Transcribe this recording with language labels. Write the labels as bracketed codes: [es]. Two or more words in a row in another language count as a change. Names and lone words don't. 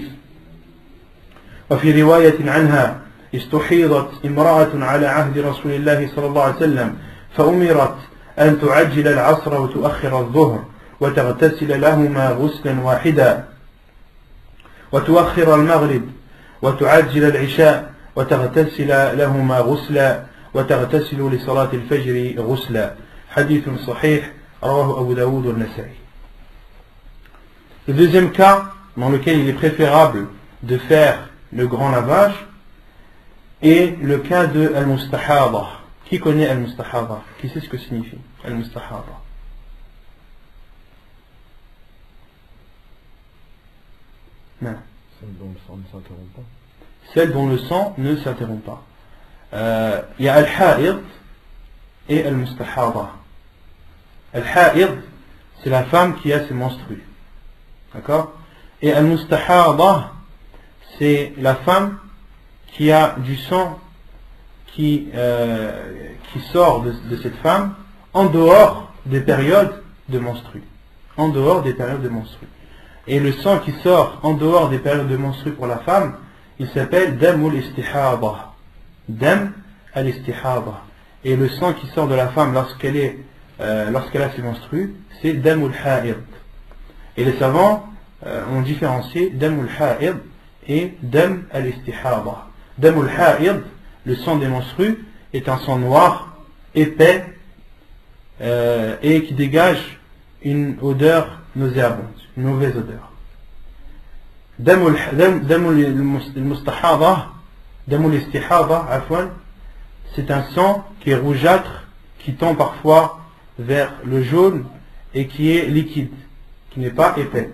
[ar] وفي رواية عنها: استحيضت امرأة على عهد رسول الله صلى الله عليه وسلم فأمرت أن تعجل العصر وتؤخر الظهر وتغتسل لهما غسلا واحدا وتؤخر المغرب وتعجل العشاء وتغتسل لهما غسلا وتغتسل لصلاة الفجر غسلا حديث صحيح رواه أبو داود والنسائي. [fr] Le deuxième cas dans lequel il est préférable de faire le grand lavage est le cas de al-mustahada. Qui connaît al-mustahada? Qui sait ce que signifie al-mustahada? Non. Celle dont le sang ne s'interrompt pas. Celle dont le sang ne s'interrompt pas. Il y a al-ha'id et al-mustahada. Al-ha'id, c'est la femme qui a ses menstrues. D'accord? Et al-mustahada, c'est la femme qui a du sang qui sort de cette femme en dehors des périodes de menstrues. En dehors des périodes de menstrues. Et le sang qui sort en dehors des périodes de menstrues pour la femme, il s'appelle [ar] دم الاستحاضة. دم الاستحاضة. [fr] Et le sang qui sort de la femme lorsqu'elle a ses menstrues, c'est [ar] دم الحيض. [fr] Et les savants ont différencié [ar] دم الحيض [fr] et [ar] دم الاستحاضة. دم الحيض, [fr] le sang des menstrues, est un sang noir, épais, et qui dégage une odeur nauséabonde, une mauvaise odeur. C'est un sang qui est rougeâtre, qui tend parfois vers le jaune et qui est liquide, qui n'est pas épais.